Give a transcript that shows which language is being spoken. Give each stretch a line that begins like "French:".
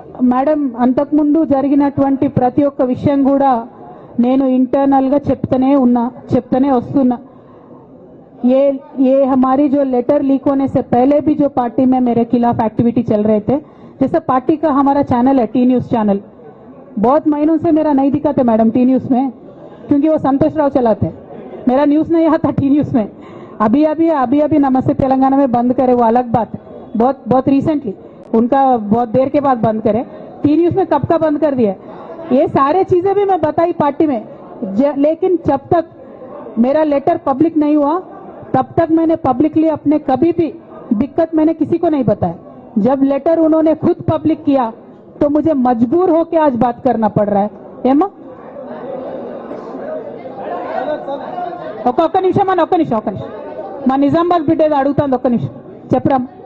Telugu: Madam, అంతకుముందు జరిగినటువంటి ప్రతి ఒక్క విషయం కూడా నేను ఇంటర్నల్గా చెప్తూనే వస్తున్నా.
Hindi: ये हमारी जो लेटर लीक होने से पहले भी जो पार्टी में मेरे खिलाफ एक्टिविटी चल रहे थे, जैसे पार्टी का हमारा चैनल है टी न्यूज चैनल, बहुत महीनों से मेरा नहीं दिखाते मैडम टी न्यूज में, क्योंकि वो संतोष राव चलाते हैं. मेरा न्यूज नहीं आता टी न्यूज में. अभी नमस्ते तेलंगाना में बंद करे, वो अलग बात है. बहुत रिसेंटली, उनका बहुत देर के बाद बंद करे. टी न्यूज में कब का बंद कर दिया. ये सारे चीजें भी मैं बताई पार्टी में, लेकिन जब तक मेरा लेटर पब्लिक नहीं हुआ तब तक मैंने पब्लिकली अपने कभी भी दिक्कत मैंने किसी को नहीं बताया. जब लेटर उन्होंने खुद पब्लिक किया तो मुझे मजबूर होकर आज बात करना पड़ रहा है.
Telugu: ఏమా ఒక్క నిమిషం మా నిజామాబాద్ బిడ్డ ఏదో అడుగుతుంది. ఒక్క నిమిషం చెప్పరా.